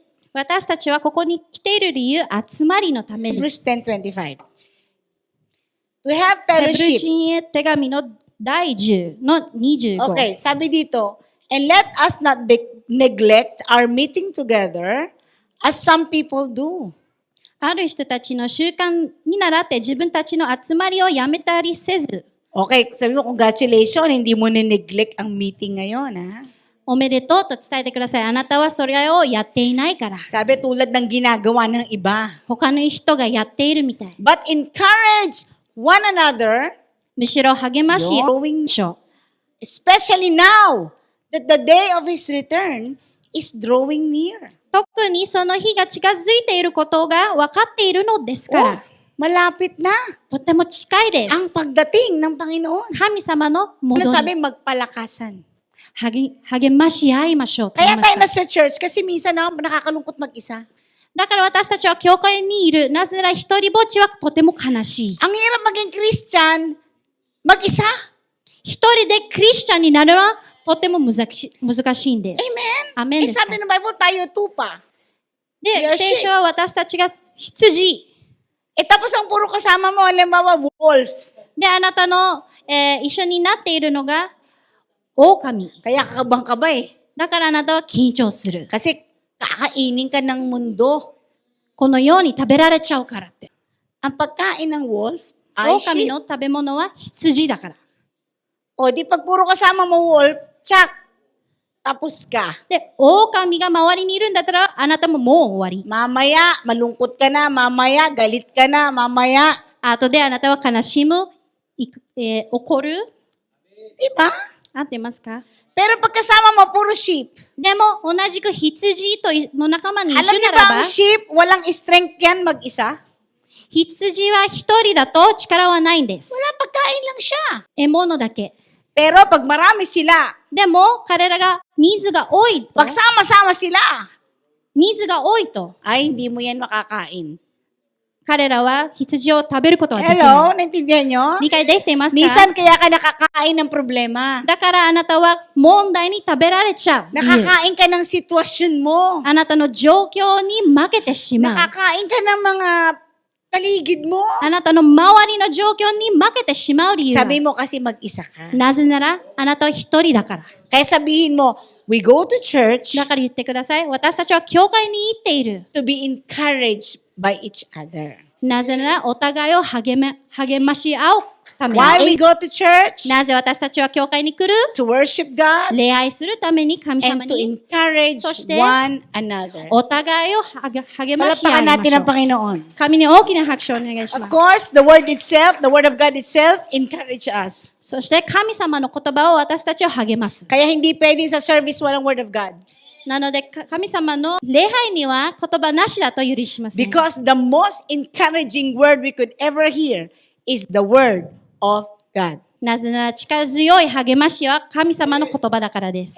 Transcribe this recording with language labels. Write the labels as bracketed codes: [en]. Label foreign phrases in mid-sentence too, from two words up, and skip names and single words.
[ja] 私たちはここに来ている理由、集まりのために。 [en] Hebrews 10:25. To have [ja] ヘブル [en] fellowship. [ja] 人へ手紙の第10の25。 [tl] Okay, sabi dito, [en] and let us not neglect our meeting together as some people do. [ja] ある人たちの習慣に倣って自分たちの集まりをやめたりせず、 [tl] Okay, sabi mo, congratulations, hindi mo neglect ang meeting ngayon, ha? [ja] おめでとうと伝えてください。あなたはそれをやっていないから。 [tl] Sabi, tulad ng ginagawa ng iba. [ja] 他の人がやっているみたい。 [en] But encourage one another, [ja] むしろ励まし、 [en] growing, especially now that the day of His return is drawing near. [ja] 特にその日が近づいていることが分かっているのですか Oh, ら、 [tl] malapit na [ja] とても近いで [tl] ang [ja] す。 [tl] pagdating ng Panginoon. [ja] 神様の戻 [tl] Ano [ja] り、 [tl] sabi? Magpalakasan. [ja] 励まし合いましょうと言い [tl] Kaya [ja] ま [tl] tayo [ja] した。 [tl] na sa church kasi minsan nakakalungkot mag-isa. [ja] だから私たちは教会にいる。なぜなら一人ぼっちはとても悲しい。 [tl] Ang hirap maging Christian, mag-isa. [ja] 一人でクリスチャンになるのはとても難しいんです。 [en] Amen? [ja] アメン Eh ですか。 [tl] sabi ng Bible, tayo tupa. [ja] で [en] We are、 [ja] 聖書は私たちが羊。 [tl] Eh tapos ang puro kasama mo, halimbawa, wolf. [ja] で、あなたの、一緒になっているのが狼。 [tl] Kaya kakabang ka ba eh. [ja] だからあなたは緊張する。 [tl] Kasi kakainin ka ng mundo. [ja] このように食べられちゃうからって。 [tl] Ang pagkain ng wolf ay [ja] 狼 [tl] sheep. [ja] の食べ物は羊だから。 [tl] O di pag puro kasama mo wolf, tsak, tapos ka. [ja] で、狼が周りにいるんだったら、あなたももう終わり。 [tl] Mamaya, malungkot ka na. Mamaya, galit ka na. Mamaya. [ja] 後であなたは悲しむ、怒る。 [tl] Diba? [ja] 合ってますか？ [tl] Pero pagkasama mo, puro sheep. [ja] でも、同じく羊との仲間に一 [tl] Alam [ja] 緒 [tl] niyo [ja] なら [tl] ba [ja] ば [tl] ang、sheep, walang strength yan mag-isa? [ja] 羊は一人だと力はないんです。 [tl] Wala, pagkain lang siya. [ja] 獲物だけ。 [tl] Pero pag marami sila, [ja] でも、彼らが人数が多いと、 [tl] pag sama-sama sila, [ja] 人数が多いと、 [tl] ay hindi mo yan makakain. [ja] 彼らは羊を食べることはできない。 [tl] Hello? Naintindihan nyo? [ja] 理解できていますか？ [tl] Minsan kaya ka nakakain ng problema. [ja] だからあなたは問題に食べられちゃう。 [tl] Nakakain ka ng sitwasyon mo. [ja] あなたの状況に負けてしまう。 [tl] Nakakain ka ng mga paligid mo. [ja] あなたの周りの状況に負けてしまう理由は、 [tl] Sabi mo kasi mag-isa ka. [ja] なぜならあなたは一人だから。 [tl] Kaya sabihin mo, [en] we go to church [ja] だから言ってください。私たちは教会に行っている。 [en] to be encouraged by each other. [ja] なぜならお互いを励まし合うために。 [en] Why we go to church? [ja] なぜ私たちは教会に来る？ [en] To worship God [ja] 礼拝するために神様 [en] and to [ja] に [en] encourage [ja] そして [en] one another. [ja] お互いを励まし合 [tl] Palapakan [ja] いま [tl] natin [ja] しょ [tl] ang [ja] う。 [tl] Panginoon. [ja] 神に大きな拍手をお願いし [en] Of [ja] ます。 [en] course, the word itself, the word of God itself, encourage us. [ja] そして神様の言葉を私たちを励ます。 [tl] Kaya hindi pwedeng sa service walang [en] word of God. [ja] なので神様の礼拝には言葉なしだと許しません。 [en] Because the most encouraging word we could ever hear is the word of God. [ja] なぜなら力強い励ましは神様の言葉だからです。